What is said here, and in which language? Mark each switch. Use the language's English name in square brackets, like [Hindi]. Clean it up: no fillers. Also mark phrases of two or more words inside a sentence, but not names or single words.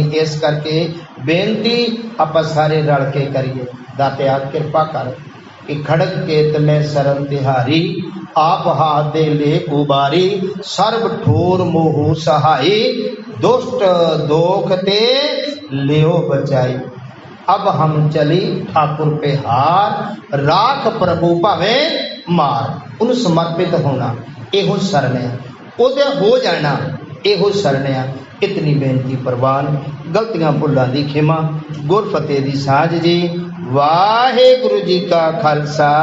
[Punjabi] ਇਸ ਕਰਕੇ ਬੇਨਤੀ ਆਪਾਂ ਸਾਰੇ ਰਲ ਕੇ ਕਰੀਏ, ਦਾਤਿਆ ਕਿਰਪਾ ਕਰ ਕਿ ਖੜਕ ਕੇਤ ਮੈਂ ਸਰਨ ਤਿਹਾਰੀ, ਆਪ ਹਾਥ ਦੇ ਲੈ ਉਬਾਰੀ, ਸਰਬ ਠੋਰ ਮੋਹ ਸਹਾਈ, ਦੁਸ਼ਟ ਦੋਖ ਤੇ ਲਿਓ ਬਚਾਈ। ਅਬ ਹਮ ਚਲੀ ਠਾਕੁਰ ਪੇ ਹਾਰ, ਰਾਖ ਪ੍ਰਭੂ ਭਾਵੇ ਮਾਰ। ਉਹਨੂੰ ਸਮਰਪਿਤ ਹੋਣਾ ਇਹੋ ਸ਼ਰਨ ਹੈ, ਉਹਦੇ ਹੋ ਜਾਣਾ ਇਹੋ ਸ਼ਰਨ ਹੈ। ਇਤਨੀ ਬੇਨਤੀ ਪ੍ਰਵਾਨ, ਗਲਤੀਆਂ ਭੁੱਲਾਂ ਦੀ ਖਿਮਾ, ਗੁਰ ਫਤਿਹ ਦੀ ਸਾਜ ਜੀ। ਵਾਹਿਗੁਰੂ ਜੀ ਕਾ ਖਾਲਸਾ।